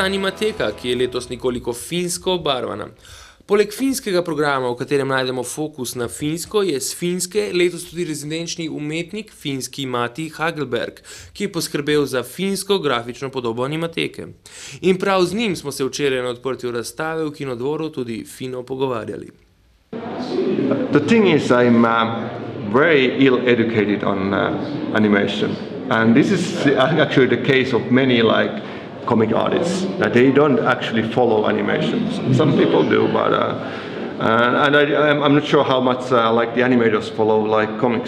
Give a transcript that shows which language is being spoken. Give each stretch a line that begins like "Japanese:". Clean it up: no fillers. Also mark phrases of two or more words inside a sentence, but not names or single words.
Slovenian: animateka, ki je letos nekoliko finsko obarvana. Poleg finskega programa, v katerem najdemo fokus na Finsko, je s Finske letos tudi rezidenčni umetnik finski Mati Hagelberg, ki je poskrbel za finsko grafično podobo animateke. In prav z njim smo se včeraj na odprtju razstave v Kinodvoru tudi fino pogovarjali.
English: The thing is, I'm very ill-educated on animation. And this is actually the case of many comic artists, that they don't actually follow animations. Some people do, but I'm not sure how much the animators follow comics.